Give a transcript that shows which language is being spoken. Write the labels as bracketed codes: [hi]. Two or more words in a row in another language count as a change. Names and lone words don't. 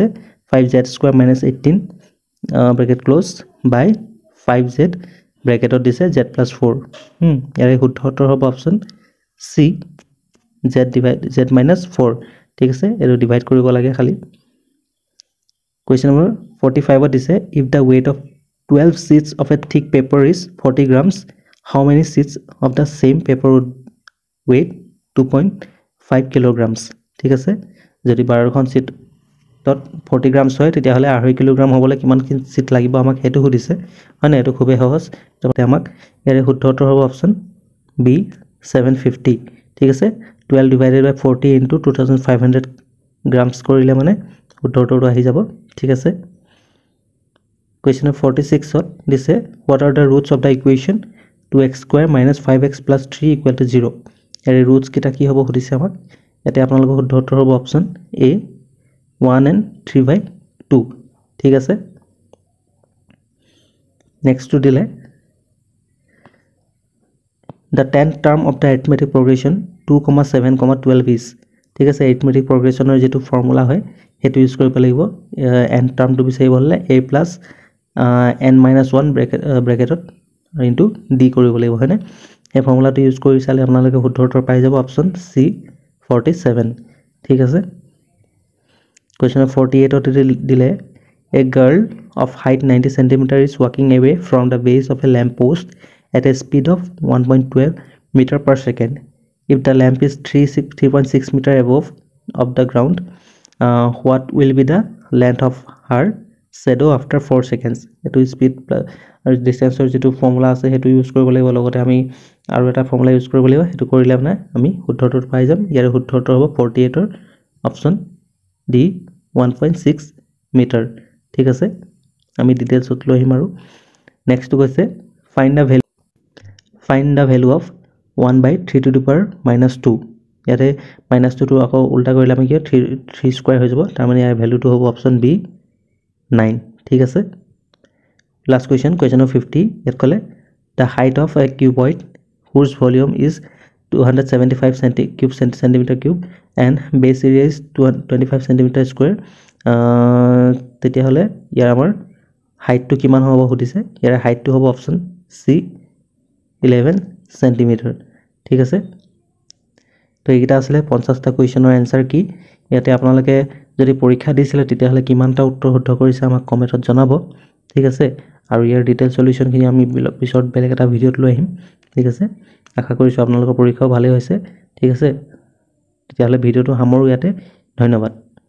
[as] 5z² - 18 [en] bracket close by [as] 5z ব্র্যাকেটত দিছে z + 4 ইয়াৰে শুদ্ধতৰ হ'ব অপচন সি z - 4 ঠিক আছে এটো ডিভাইড কৰিব লাগে খালি [en] question number [as] 45 ত দিছে [en] if the weight of 12 sheets of a thick paper is 40 grams how many sheets of the same paper would weight 2.5 kilograms [as] ঠিক আছে যদি 12খন শীট তত 40 গ্রামস হয় তেতিয়া হলে 2.5 কিলোগ্রাম হবলে কিমান শীট লাগিব আমাক হেতু সুধিছে হয় না এটো খুবেই সহজ ততে আমাক ইয়াৰে শুদ্ধতৰ হ'ব অপচন বি 750 ঠিক আছে 12 [en] divided by 40 into [as] 2500 গ্রামস কৰিলে মানে শুদ্ধতৰটো আহি যাব ঠিক আছে [en] question 46 [as] ত দিছে [en] what are the roots of the equation 2x² - 5x + 3 = 0 [as] এৰে roots কিটা কি হ'ব সুধিছে আমাক এতে আপোনালোকৰ শুদ্ধতৰ হ'ব অপচন a [en] 1 and 3/2 [as] ঠিক আছে নেক্সটটো দিলে [en] the 10th term of the arithmetic progression 2,7,12 is [as] ঠিক আছে [en] arithmetic progressionৰ যেটো [as] ফৰ্মুলা হয় হেতু ইউজ কৰিব লাগিব n টাৰ্মটো বিচাৰিব হলে [en] a plus n minus 1 [as] ব্ৰেকেটত ইনটু d কৰিব লাগিব হয়নে এই ফৰ্মুলাটো ইউজ কৰি চালে আপোনালোকে শুদ্ধ উত্তৰ পাই যাব অপচন C 47 ঠিক আছে [en] question 48 [as] ত দিলে [en] a girl of height 90 cm is walking away from the base of a lamp post at a speed of 1.12 meter per second. If the lamp is 3.6 meter above of the ground, what will be the length of her shadow after 4 seconds? [as] Etu [en] speed distance [as] অৰ যেটো ফৰ্মুলা আছে হেতু ইউজ কৰিব লাগিব লগতে আমি আৰু এটা ফৰ্মুলা ইউজ কৰিব লাগিব হেতু কৰিলে আপোনা আমি শুদ্ধ উত্তৰ পাই যাম ইয়াৰ শুদ্ধ উত্তৰ হ'ব 48 ৰ অপচন D 1.6 মিটাৰ ঠিক আছে আমি ডিটেইলছত লৈ আহিম আৰু নেক্সট কৈছে [en] find the value of 1 by 3 to the power minus 2 [as] ইয়াতে minus 2 টো আকৌ উল্টা কৰিলে আমি কি 3 স্কয়াৰ হৈ যাব তাৰ মানে ইয়াৰ ভ্যালুটো হ'ব অপচন B [en] 9 [as] ঠিক আছে [en] last question of 50 [as] ইয়াত কলে [en] the height of a cuboid whose volume is 275 centimeter cube and base area is 25 centimeter square [as] তেতিয়া হলে ইয়াৰ আমাৰ height টো কিমান হ'ব সুধিছে ইয়াৰ height টো হ'ব অপচন C 11 centimeter ঠিক আছে তো এইটা আসলে 50টা কোৱেশ্চনৰ আনসাৰ কি ইয়াতে আপোনালোকে যদি পৰীক্ষা দিছিলে তেতিয়া হলে কিমানটা উত্তৰ শুদ্ধ কৰিছে আমাক কমেন্টত জনাব ঠিক আছে আৰু ইয়াৰ [en] detail solution [as] খিনি আমি পিছত বেলেগ এটা ভিডিওত লৈ আহিম ঠিক আছে আশা কৰিছো আপোনালোকৰ পৰীক্ষাও ভালে হৈছে ঠিক আছে তেতিয়া হলে ভিডিওটো সামৰো ইয়াতে ধন্যবাদ